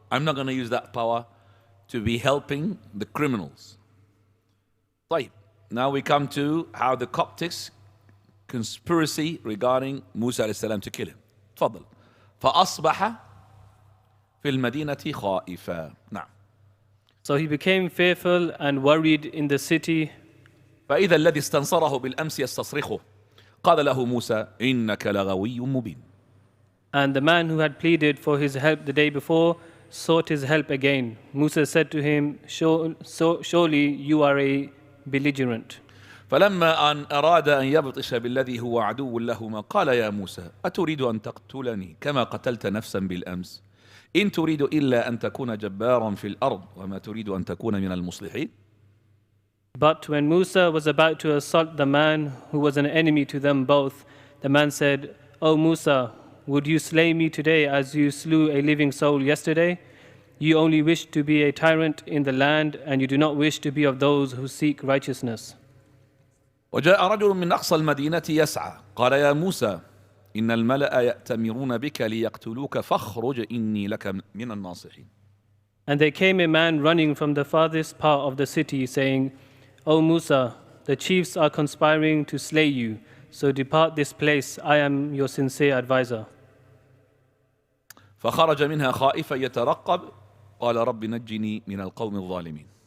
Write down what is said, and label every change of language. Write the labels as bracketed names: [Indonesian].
[English] I'm not going to use that power to be helping the criminals. Right. Now we come to how the Coptics conspiracy regarding Musa alayhi salam to kill him. [Arabic] تفضل. فأصبح في المدينة خائفا. نعم. [English] So he became fearful and worried in the city. [Arabic] فإذا الذي استنصره بالأمس يستصرخه قال له موسى إنك لغوي مبين. [English] And the man who had pleaded for his help the day before sought his help again. Musa said to him, surely you are a belligerent. [Arabic] فلما أن أراد أن يبطش بالذي هو عدو لهما قال يا موسى أتريد أن تقتلني كما قتلت نفسا بالأمس إن تريد إلا أن تكون جبارا في الأرض وما تريد أن تكون من المصلحين. [English] But when Musa was about to assault the man who was an enemy to them both, the man said, O Musa, would you slay me today as you slew a living soul yesterday? You only wish to be a tyrant in the land, and you do not wish to be of those who seek righteousness. [Arabic] وجاء رجل من أقصى المدينة يسعى قال يا موسى إن الملأ يأتمرون بك ليقتلوك فاخرج إني لك من الناصحين. [English] And there came a man running from the farthest part of the city, saying, O Musa, the chiefs are conspiring to slay you, so depart this place, I am your sincere advisor. [Arabic] فخرج منها خائفا يترقب قال رب نجني من القوم الظالمين.